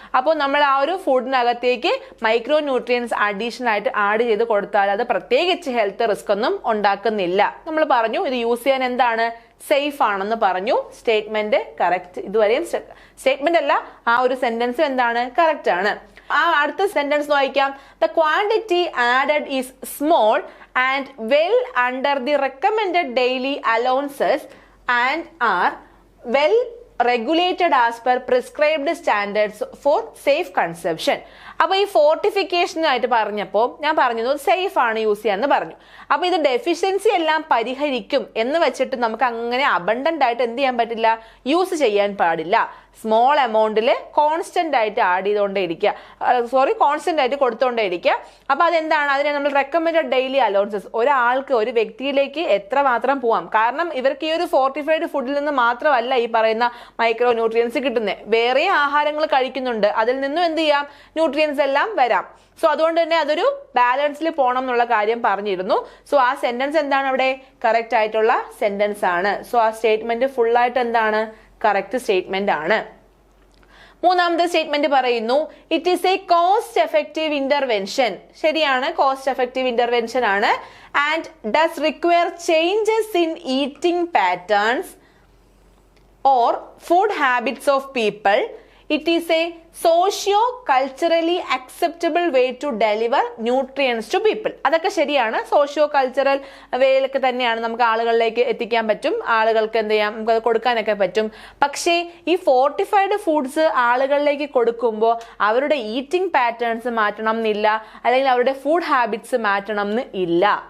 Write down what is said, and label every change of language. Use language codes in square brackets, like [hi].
[ml] അപ്പോൾ നമ്മൾ ആ ഒരു ഫുഡിനകത്തേക്ക് മൈക്രോ ന്യൂട്രിയൻസ് അഡീഷണൽ ആയിട്ട് ആഡ് ചെയ്ത് കൊടുത്താൽ അത് പ്രത്യേകിച്ച് ഹെൽത്ത് റിസ്ക് ഒന്നും ഉണ്ടാക്കുന്നില്ല. നമ്മൾ പറഞ്ഞു ഇത് യൂസ് ചെയ്യാൻ എന്താണ്, സേഫ് ആണെന്ന് പറഞ്ഞു. Statement correct. ഇതുവരെയും സ്റ്റേറ്റ്മെന്റ് അല്ല, ആ ഒരു സെന്റൻസ് എന്താണ്, കറക്റ്റ് ആണ്. ആ അടുത്ത സെന്റൻസ് വായിക്കാം. [en] The quantity added is small and well under the recommended daily allowances and are well regulated as per prescribed standards for safe consumption. [ml] അപ്പൊ ഈ ഫോർട്ടിഫിക്കേഷനായിട്ട് പറഞ്ഞപ്പോൾ ഞാൻ പറഞ്ഞു സേഫ് ആണ് യൂസ് ചെയ്യാന്ന് പറഞ്ഞു. അപ്പൊ ഇത് ഡെഫിഷ്യൻസി എല്ലാം പരിഹരിക്കും എന്ന് വെച്ചിട്ട് നമുക്ക് അങ്ങനെ അബണ്ടന്റ് ആയിട്ട് എന്ത് ചെയ്യാൻ പറ്റില്ല, യൂസ് ചെയ്യാൻ പാടില്ല. സ്മോൾ എമൗണ്ടിൽ കോൺസ്റ്റന്റ് ആയിട്ട് ആഡ് ചെയ്തുകൊണ്ടേ ഇരിക്കുക, കോൺസ്റ്റന്റ് ആയിട്ട് കൊടുത്തോണ്ടേ ഇരിക്കുക. അപ്പൊ അതെന്താണ്, അതിനെ നമ്മൾ റെക്കമെൻഡഡ് ഡെയിലി അലൗവൻസസ്, ഒരാൾക്ക് ഒരു വ്യക്തിയിലേക്ക് എത്ര മാത്രം പോവാം. കാരണം ഇവർക്ക് ഈ ഒരു ഫോർട്ടിഫൈഡ് ഫുഡിൽ നിന്ന് മാത്രമല്ല ഈ പറയുന്ന മൈക്രോ ന്യൂട്രിയൻസ് കിട്ടുന്നത്, വേറെ ആഹാരങ്ങൾ കഴിക്കുന്നുണ്ട്, അതിൽ നിന്നും എന്ത് ചെയ്യാം, ന്യൂട്രിയൻസ് എല്ലാം വരാം. സോ അതുകൊണ്ട് തന്നെ അതൊരു ബാലൻസിൽ പോകണം എന്നുള്ള കാര്യം പറഞ്ഞിരുന്നു. സോ ആ സെന്റൻസ് എന്താണ് അവിടെ, കറക്റ്റ് ആയിട്ടുള്ള സെന്റൻസ് ആണ്. സോ ആ സ്റ്റേറ്റ്മെന്റ് ഫുൾ ആയിട്ട് എന്താണ്, കറക്റ്റ് സ്റ്റേറ്റ്മെന്റ് ആണ്. മൂന്നാമത്തെ സ്റ്റേറ്റ്മെന്റ് പറയുന്നു, [en] It is a cost effective intervention. [ml] ശരിയാണ്, കോസ്റ്റ് എഫക്റ്റീവ് ഇന്റർവെൻഷൻ ആണ്. [en] And does require changes in eating patterns or food habits of people. It is a socio-culturally acceptable way to deliver nutrients to people. [ml] അതൊക്കെ ശരിയാണ്. Socio cultural വേയിലൊക്കെ തന്നെയാണ് നമുക്ക് ആളുകളിലേക്ക് എത്തിക്കാൻ പറ്റും, ആളുകൾക്ക് എന്ത് ചെയ്യാം, നമുക്ക് അത് കൊടുക്കാനൊക്കെ പറ്റും. പക്ഷേ ഈ ഫോർട്ടിഫൈഡ് ഫുഡ്സ് ആളുകളിലേക്ക് കൊടുക്കുമ്പോൾ അവരുടെ ഈറ്റിംഗ് പാറ്റേൺസ് മാറ്റണം എന്നില്ല, അല്ലെങ്കിൽ അവരുടെ ഫുഡ് ഹാബിറ്റ്സ് മാറ്റണം എന്ന് ഇല്ല.